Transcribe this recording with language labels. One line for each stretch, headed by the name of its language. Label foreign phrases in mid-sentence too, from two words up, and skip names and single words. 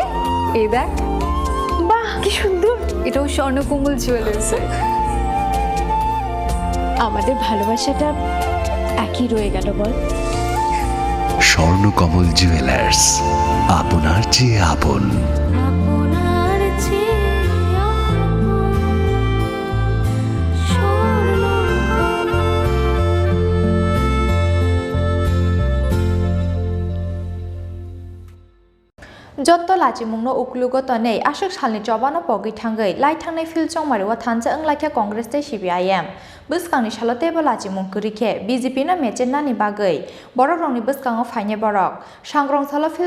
Bangla: এই দেখ, বাহ কি সুন্দর। এটাও স্বর্ণকমল জুয়েলার্সে। আমাদের ভালোবাসাটা একই রয়ে গেল বল। স্বর্ণকমল জুয়েলার্স, আপনার চেয়ে আপন।
Kok Borok: जत्त लाजिमुंनो उक्लुगो तनै आशक सालनि चबानो पगै थांगै लाइ थांनाय फिल चंमारिवा थानजा अंलाइखा कांग्रेस ते सिपिआइएम बुसकांनि सालतेबो लाजिमुं करिखे बीजेपी ना मेचेनानि बागै बरक रंनि बुसकांगो फाइने बरक सांग्रं साला फिल